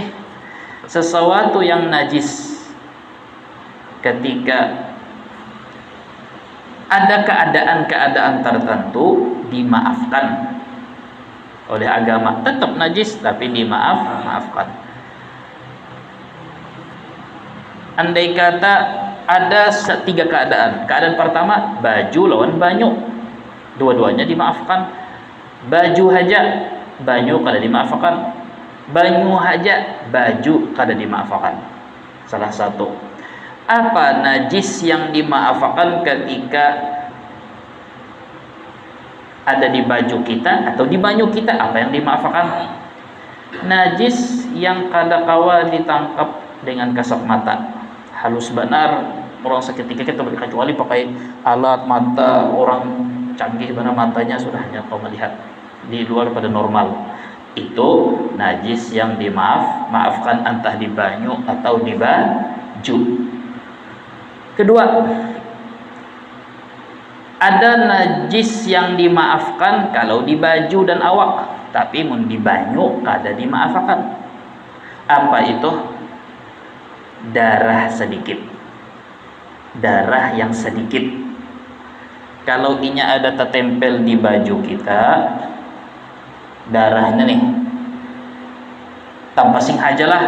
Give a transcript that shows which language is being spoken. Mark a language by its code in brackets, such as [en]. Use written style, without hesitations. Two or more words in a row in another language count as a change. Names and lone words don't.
[id] Sesuatu yang najis ketika ada keadaan-keadaan tertentu dimaafkan oleh agama. Tetap najis tapi dimaafkan. Andai kata ada tiga keadaan. Keadaan pertama, [bjn] baju lawan banyu. dua-duanya dimaafkan. Baju haja, banyu kada dimaafkan. Banyu haja, baju kada dimaafkan. Salah satu. [id] Apa najis yang dimaafkan ketika ada di baju kita atau di banyu kita? [bjn] Apa yang dimaafkan? Najis yang kada kawa ditangkap dengan kasat mata, halus benar orang seketika kita kecuali pakai alat mata orang canggih mana matanya sudah kau melihat di luar pada normal, itu najis yang maafkan entah di banyu atau di baju. Kedua, ada najis yang dimaafkan kalau di baju dan awak, tapi mun di banyu kada dimaafkan. [id] Apa itu? Darah sedikit, darah yang sedikit. [bjn] Kalau inya ada tertempel di baju kita, darahnya nih, tanpa sing haja lah.